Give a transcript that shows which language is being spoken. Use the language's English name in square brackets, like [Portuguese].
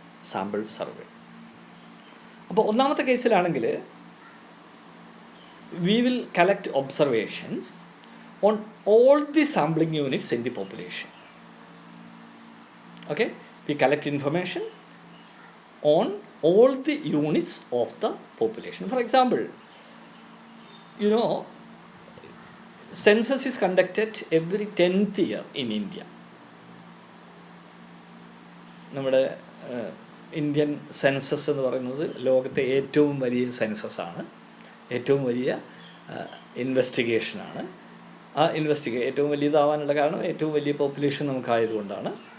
[Malayalam] Sample survey. അപ്പോൾ ഒന്നാമത്തെ കേസിലാണെങ്കിൽ [English] we will collect observations on all the sampling units in the population. Okay, we collect information on all the units of the population. For example, you know, census is conducted every 10th year in India. [Malayalam] നമ്മുടെ Indian census എന്ന് പറയുന്നത് ലോകത്തെ ഏറ്റവും വലിയ സെൻസസാണ്, ഏറ്റവും വലിയ ഇൻവെസ്റ്റിഗേഷനാണ്. ആ ഏറ്റവും വലിയതാവാനുള്ള കാരണം ഏറ്റവും വലിയ പോപ്പുലേഷൻ നമുക്കായതുകൊണ്ടാണ്.